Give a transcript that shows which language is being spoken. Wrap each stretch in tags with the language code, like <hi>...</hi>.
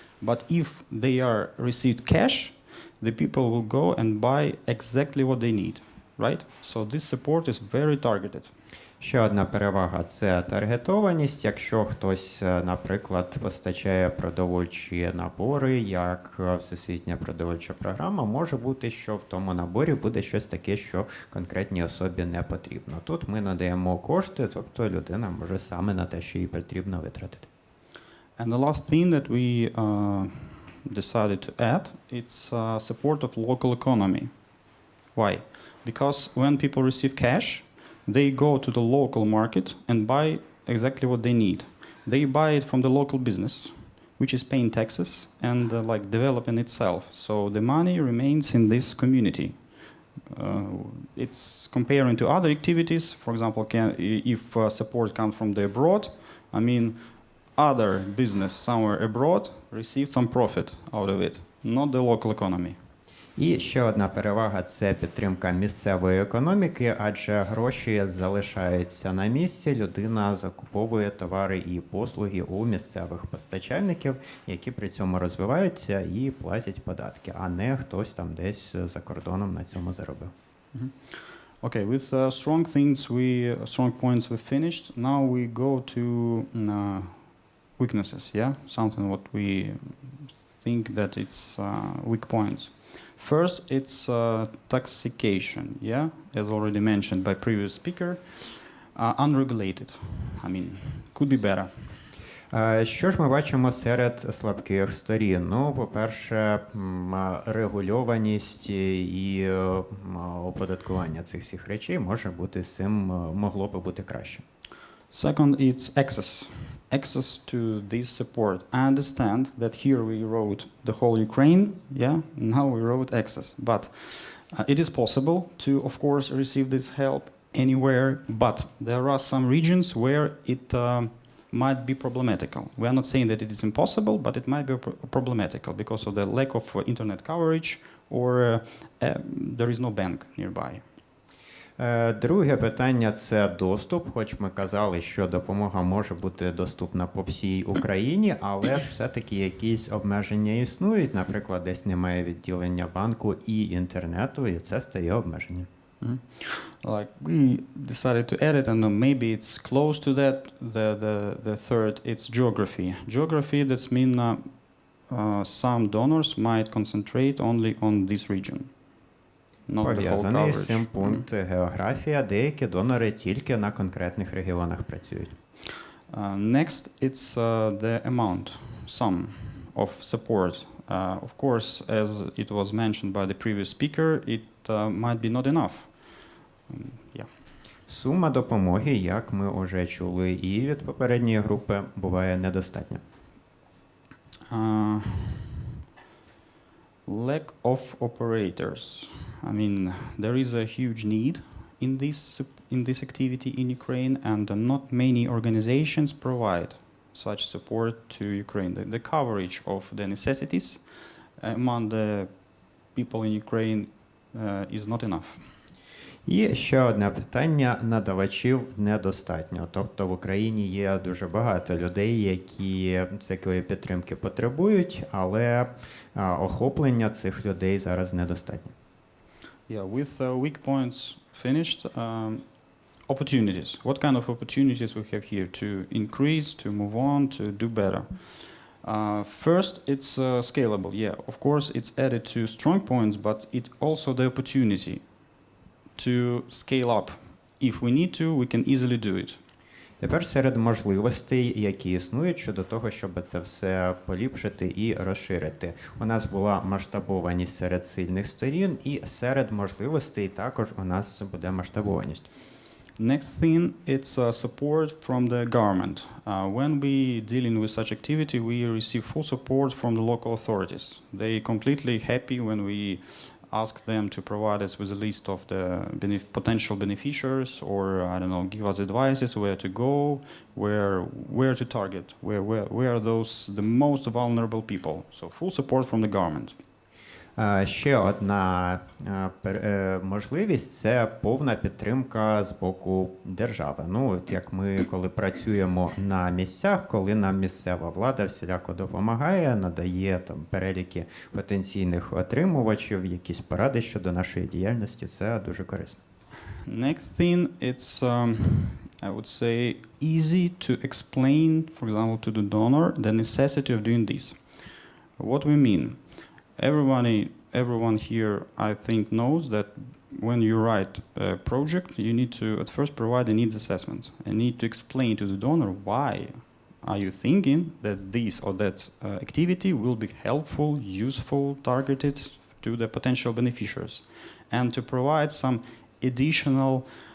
<en>But if they are received cash, the people will go and buy exactly what they need, right? So this support is very targeted.</en> <uk>Ще одна перевага – це таргетованість. Якщо хтось, наприклад, постачає продовольчі набори, як Всесвітня продовольча програма, може бути, що в тому наборі буде щось таке, що конкретній особі не потрібно. Тут ми надаємо кошти, тобто людина може саме на те, що їй потрібно, витратити.</uk> <en>And the last thing that we decided to add, it's support of local economy. Why? Because when people receive cash, they go to the local market and buy exactly what they need. They buy it from the local business, which is paying taxes and like developing itself. So the money remains in this community. It's comparing to other activities. For example, if support comes from the abroad, I mean, other business somewhere abroad received some profit out of it, not the local economy.</en> <uk>І ще одна перевага – це підтримка місцевої економіки, адже гроші залишаються на місці, людина закуповує товари і послуги у місцевих постачальників, які при цьому розвиваються і платять податки, а не хтось там десь за кордоном на цьому заробив.</uk> <en>Okay, with strong points we finished. Now we go to weaknesses, yeah? Something what we think that it's weak points. First, it's toxication, yeah, as already mentioned by previous speaker, unregulated. I mean, could be better.</en> <uk>Що ж ми бачимо серед слабких сторін? Ну, по-перше, регульованість і оподаткування цих всіх речей може бути з цим, могло би бути краще.</uk> <en>Second, it's access. Access to this support. I understand that here we wrote the whole Ukraine, yeah, now we wrote access. But it is possible to, of course, receive this help anywhere, but there are some regions where it might be problematical. We are not saying that it is impossible, but it might be problematical because of the lack of internet coverage or there is no bank nearby.</en> <uk>Друге питання – це доступ, хоч ми казали, що допомога може бути доступна по всій Україні, але ж все-таки якісь обмеження існують, наприклад, десь немає відділення банку і інтернету, і це стає обмеженням.</uk> <en>Like we decided to add it, and maybe it's close to that. The third, it's geography. Geography, that's mean some donors might concentrate only on this region.</en> <uk>Пов'язаний з цим пункт географія. Деякі донори тільки на конкретних регіонах працюють.</uk> <en>Next, it's the amount, sum of support. Of course, as it was mentioned by the previous speaker, it might be not enough.</en> <uk>Сума допомоги, як ми вже чули і від попередньої групи, буває недостатня.</uk> <en>Lack of operators. I mean, there is a huge need in this activity in Ukraine, and not many organizations provide such support to Ukraine. The coverage of the necessities among the people in Ukraine is not enough.</en> <uk>І ще одне питання: надавачів недостатньо. Тобто в Україні є дуже багато людей, які такої підтримки потребують, але охоплення цих людей зараз недостатньо.</uk> <en>Yeah, with weak points finished, opportunities. What kind of opportunities we have here to increase, to move on, to do better? First, it's scalable. Yeah, of course, it's added to strong points, but it also the opportunity to scale up. If we need to, we can easily do it.</en> <uk>Тепер серед можливостей, які існують щодо того, щоб це все поліпшити і розширити. У нас була масштабованість серед сильних сторін, і серед можливостей також у нас буде масштабованість.</uk> <en>Next thing, it's support from the government. When we dealing with such activity, we receive full support from the local authorities. They completely happy when we ask them to provide us with a list of the potential beneficiaries, or I don't know, give us advices where to go, where to target, where are those the most vulnerable people. So full support from the government.</en> <uk>Ще одна можливість – це повна підтримка з боку держави. Ну, от як ми, коли працюємо на місцях, коли нам місцева влада всіляко допомагає, надає там переліки потенційних отримувачів, якісь поради щодо нашої діяльності, це дуже корисно.</uk> <en>Next thing, it's I would say easy to explain, for example, to the donor the necessity of doing this. What we mean? Everyone here, I think, knows that when you write a project, you need to at first provide a needs assessment and need to explain to the donor why are you thinking that this or that activity will be helpful, useful, targeted to the potential beneficiaries, and to provide some additional</en>